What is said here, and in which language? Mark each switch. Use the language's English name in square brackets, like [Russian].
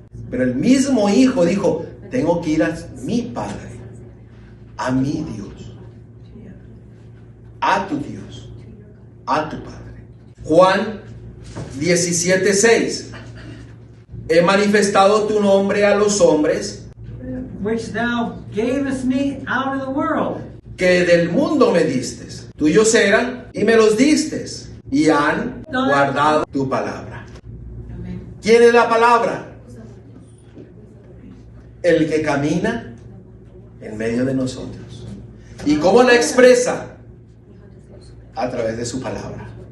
[Spanish] Pero el mismo Hijo dijo, tengo que ir a mi Padre, a mi Dios, a tu Dios, a tu Padre. Juan 17:6. He manifestado tu nombre a los hombres, [English] which thou gavest me out of the world. [Spanish] que del mundo me distes. Tuyos eran y me los distes, y han guardado tu palabra. ¿Quién es la palabra? El que camina en medio de nosotros. ¿Y cómo la expresa? A través de su palabra.